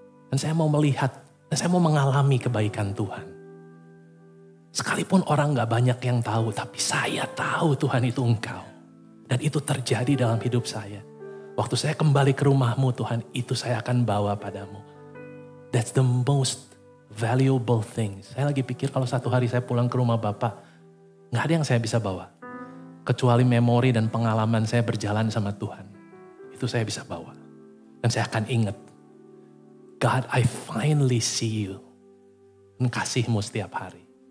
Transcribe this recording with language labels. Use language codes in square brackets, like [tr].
[id] Dan saya mau melihat, dan saya mau mengalami kebaikan Tuhan. Sekalipun orang gak banyak yang tahu, tapi saya tahu Tuhan itu Engkau. Dan itu terjadi dalam hidup saya. Waktu saya kembali ke rumahmu Tuhan, itu saya akan bawa padamu. [en] That's the most valuable things. [id] Saya lagi pikir kalau satu hari saya pulang ke rumah Bapak, gak ada yang saya bisa bawa. Kecuali memori dan pengalaman saya berjalan sama Tuhan. Itu saya bisa bawa. Dan saya akan ingat, [en] God, I finally see you. [id] Dan kasih-Mu setiap hari.